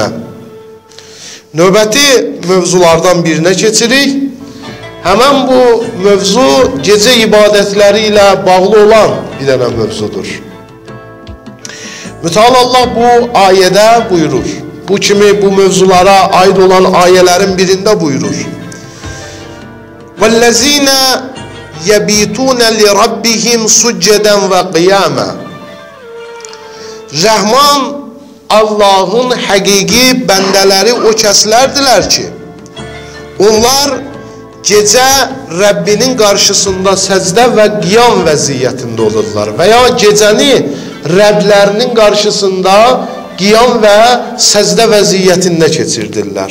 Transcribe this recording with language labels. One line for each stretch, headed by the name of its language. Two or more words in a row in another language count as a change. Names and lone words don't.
Azerbaijani: Növbəti mövzulardan birinə keçirik. Həmən bu mövzu gecə ibadətləri ilə bağlı olan bir dənə mövzudur. Mütəal Allah bu ayədə buyurur. Bu kimi bu mövzulara aid olan ayələrin birində buyurur.
Arabic: وَالَّذِينَ يَبِيتُونَ لِرَبِّهِمْ سُجَّدًا وَقِيَامًا.
Azerbaijani: Rəhman Allahın həqiqi bəndələri o kəslərdirlər ki, onlar gecə Rəbbinin qarşısında səcdə və qiyam vəziyyətində olurlar və ya gecəni Rəblərinin qarşısında qiyam və səcdə vəziyyətində keçirdirlər.